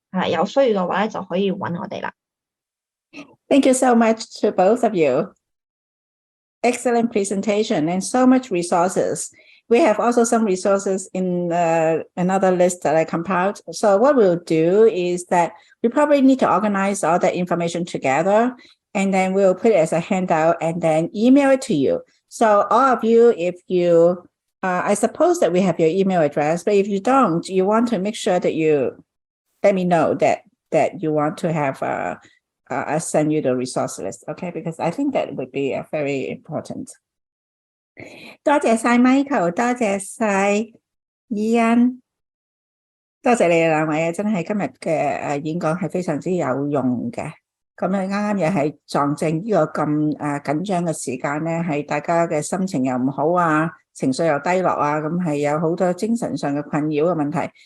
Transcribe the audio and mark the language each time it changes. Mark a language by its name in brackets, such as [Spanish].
[Cantonese] 有需要嘅話咧就可以揾我哋啦。 [English] Thank you so much to both of you. Excellent presentation and so much resources. We have also some resources in another list that I compiled. So what we'll do is that we probably need to organize all that information together, and then we'll put it as a handout and then email it to you. So all of you, if you, I suppose that we have your email address, but if you don't, you want to make sure that you let me know that you want to have I send you the resource list, okay? Because I think that would be very important. [Cantonese] 多謝晒 Michael， 多謝晒伊恩，多謝你哋兩位啊！真係今日嘅演講係非常之有用嘅。咁啱啱又係撞正呢個咁緊張嘅時間咧，係大家嘅心情又唔好啊，情緒又低落啊，咁係有好多精神上嘅困擾嘅問題。